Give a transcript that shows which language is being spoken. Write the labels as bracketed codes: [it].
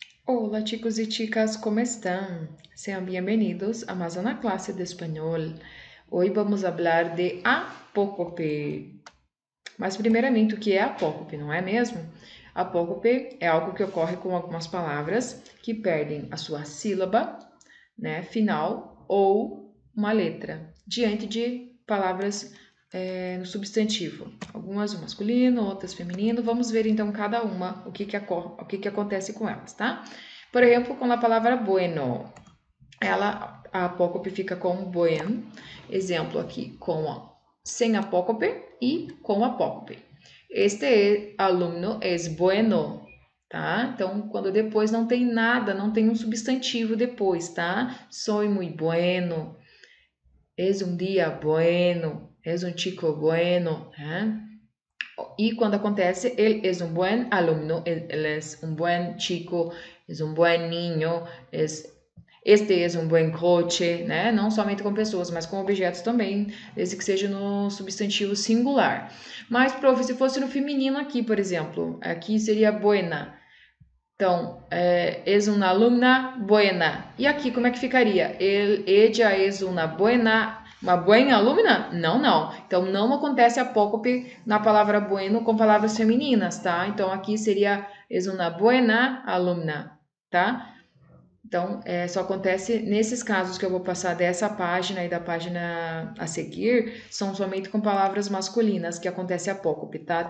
[es] Hola chicos y chicas, ¿cómo están? Sean bienvenidos a más una clase de español. Hoy vamos a hablar de apócope. [pt] Mas primeiramente, o que é apócope, não é mesmo? Apócope é algo que ocorre com algumas palavras que perdem a sua sílaba, né, final ou uma letra, diante de palavras no substantivo. Algumas no masculino, outras feminino. Vamos ver então cada uma o que acontece com elas, tá? Por exemplo, com a palavra bueno, a apócope fica com buen. Exemplo aqui, sem apócope e com apócope. [es] Este aluno es bueno, tá? [pt] Então, quando depois não tem nada, não tem um substantivo depois, tá? [es] Soy muy bueno, es un día bueno, es un chico bueno, né? [pt] E quando acontece, ele é um bom aluno, ele é um bom chico, é um bom niño, este é um bom coche, né? Não somente com pessoas, mas com objetos também, desde que seja no substantivo singular. Mas, prof, se fosse no feminino aqui, por exemplo, aqui seria buena. Então, [es] es una alumna buena. [pt] E aqui, como é que ficaria? [es] Ella es una buena alumna? [pt] Não, não. Então, não acontece apócope na palavra bueno com palavras femininas, tá? Então, aqui seria [es] es una buena alumna, [pt] tá? Então, só acontece nesses casos que eu vou passar dessa página e da página a seguir, são somente com palavras masculinas que acontece apócope, tá?